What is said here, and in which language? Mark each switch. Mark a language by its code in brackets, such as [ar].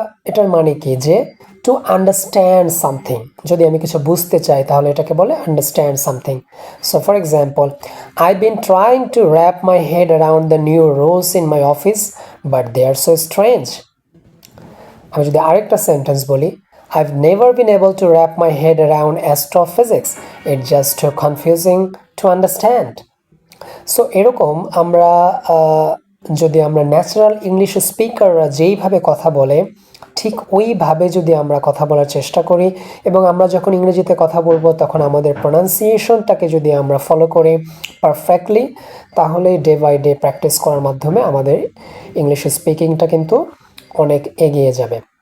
[bn] এটার মানে কি? যে [en] To understand something. [bn] যদি আমি কিছু বুঝতে চাই, তাহলে এটাকে বলে [en] Understand something. So for example, I been trying to wrap my head around the new rules in my office, but they are so strange. [bn] আমি যদি আরেকটা সেন্টেন্স বলি, [en] I've never been able to wrap my head around astrophysics. It's just too confusing to understand. [bn] So এরকম আমরা যদি আমরা natural English স্পিকাররা যেইভাবে কথা বলে, ঠিক ওইভাবে যদি আমরা কথা বলার চেষ্টা করি এবং আমরা যখন ইংরেজিতে কথা বলবো, তখন আমাদের প্রোনাউন্সিয়েশনটাকে যদি আমরা ফলো করি পারফেক্টলি, তাহলে [en] day by day [bn] প্র্যাকটিস করার মাধ্যমে আমাদের ইংলিশ স্পিকিংটা কিন্তু অনেক এগিয়ে যাবে।